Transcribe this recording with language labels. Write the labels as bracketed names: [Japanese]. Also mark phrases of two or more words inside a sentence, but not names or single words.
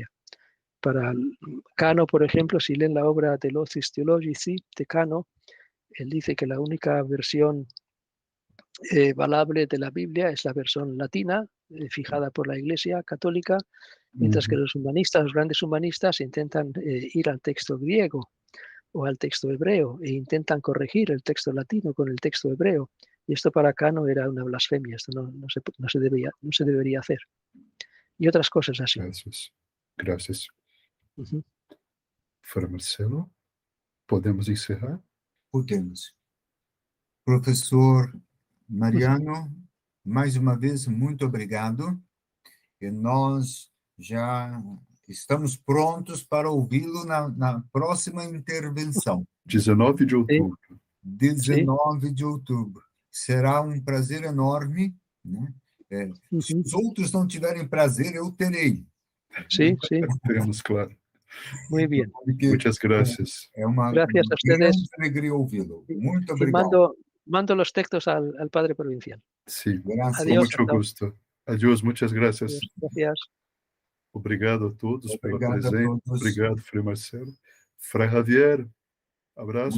[Spanish] Para Cano, por ejemplo, si leen la obra de Locis Theologici de Cano, él dice que la única versión valable de la Biblia es la versión latina, fijada por la Iglesia Católica, mientras que los humanistas, los grandes humanistas, intentan ir al texto griego o al texto hebreo e intentan corregir el texto latino con el texto hebreo. Y esto para Cano era una blasfemia, esto no se debería hacer. Y otras cosas así. Gracias. [Portuguese] Frei Marcelo, podemos encerrar? Podemos. Professor Mariano, mais uma vez, muito obrigado. E nós já estamos prontos para ouvi-lo na próxima intervenção. 19 de outubro. 19 de outubro. Será um prazer enorme, né? Se os outros não tiverem prazer, eu terei. Sim. Teremos, claro. [Spanish] Muy bien. Muchas gracias. [Portuguese] É uma [Spanish] Gracias a ustedes. [Portuguese] grande alegria ouvi-lo. Muito obrigado. [Spanish] Mando los textos al Padre Provincial. Sí, Gracias. Adiós, con mucho gusto. Adiós, muchas gracias. Gracias. [Portuguese] Obrigado a todos pela Obrigado a presença. todos. Obrigado, Frei Marcelo. Frei Javier, abraços.